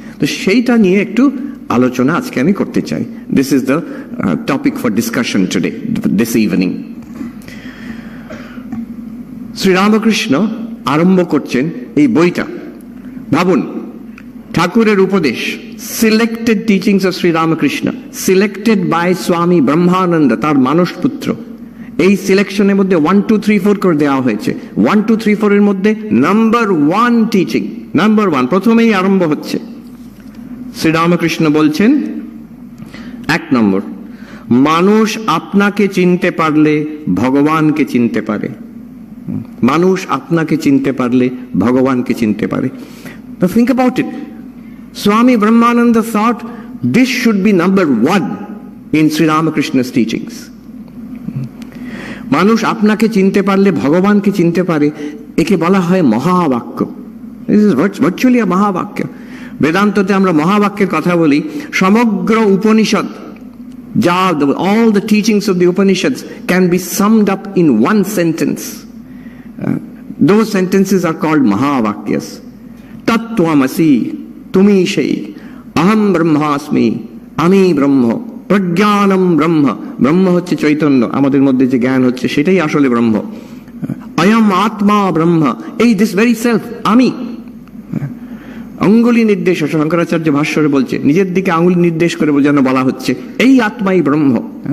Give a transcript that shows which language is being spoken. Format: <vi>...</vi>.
<bn>তো সেইটা নিয়ে একটু আলোচনা আজকে আমি করতে চাই।</bn> <en>This is the topic for discussion today, this evening.</en> <bn>Shri Ramakrishna আরম্ভ করছেন এই বইটা। ভাবুন, ঠাকুরের উপদেশ,</bn> <en>selected teachings of Shri Ramakrishna, selected by Swami Brahmananda,</en> <bn>তার মানস পুত্র। এই সিলেকশনের মধ্যে 1, 2, 3, 4 করে দেওয়া হয়েছে। 1, 2, 3, 4 এর মধ্যে নাম্বার 1 টিচিং, নাম্বার 1 প্রথমেই আরম্ভ হচ্ছে। শ্রী রামকৃষ্ণ বলছেন, 1 নম্বর, মানুষ আপনাকে চিনতে পারলে ভগবানকে চিনতে পারে। মানুষ আপনাকে চিনতে পারলে ভগবানকে চিনতে পারে।</bn> <en>Now think about it. Swami Brahmananda thought this should be number 1 in Sri Ramakrishna's teachings.</en> <bn>মানুষ আপনাকে চিনতে পারলে ভগবানকে চিনতে পারে, একে বলা হয় মহাবাক্য।</bn> <en>This is virtually a mahavakya.</en> <bn>বেদান্ততে আমরা মহাবাক্যের কথা বলি। সমগ্র উপনিষদ, যা</bn> <en>all the teachings of the Upanishads can be summed up in one sentence. Those sentences are called mahavakyas.</en> <bn>তত্ত্বমসি, তুমি সেই, অহম ব্রহ্মাস্মি, আমি ব্রহ্ম, প্রজ্ঞানম ব্রহ্ম, ব্রহ্ম হচ্ছে চৈতন্য, আমাদের মধ্যে যে জ্ঞান হচ্ছে সেটাই আসলে ব্রহ্ম। অয়ম আত্মা ব্রহ্ম, এই</bn> <en>this very self,</en> <bn>আমি। অঙ্গুলি নির্দেশ, শঙ্করাচার্য ভাষ্যরে বলছে, নিজের দিকে আঙুল নির্দেশ করে যেন বলা হচ্ছে এই আত্মাই ব্রহ্ম।</bn>